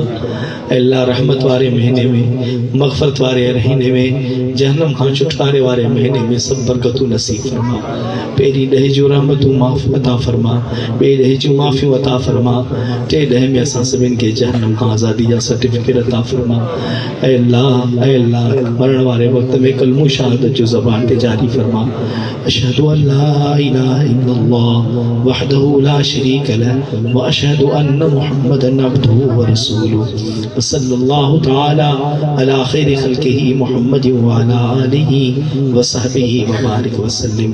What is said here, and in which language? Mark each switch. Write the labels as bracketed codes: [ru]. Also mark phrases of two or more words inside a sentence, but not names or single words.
[sd] अल्लाह रहमत वारे महीने में, मग़फ़रत वारे महीने में, जहन्नम खां छुटकारे वारे महीने में सब बरकतूं नसीब फरमा। पहिरीं 10 जूं रहमतूं माफ़ अता फरमा, ॿिए 10 जूं माफ़ियूं अता फरमा, टे 10 में असां सभिनि खे जहन्नम खां आज़ादी जा सर्टिफिकेट अता फरमा। ऐं अल्लाह मरण वारे वक़्त में कलमो शहादत जो ज़बान ते जारी फरमा। [ar] أشهد أن لا إله إلا الله وحده لا شريك له وأشهد أن محمدا عبده ورسوله صلى الله تعالى على خير خلقه محمد وعلى آله وصحبه وبارك وسلم.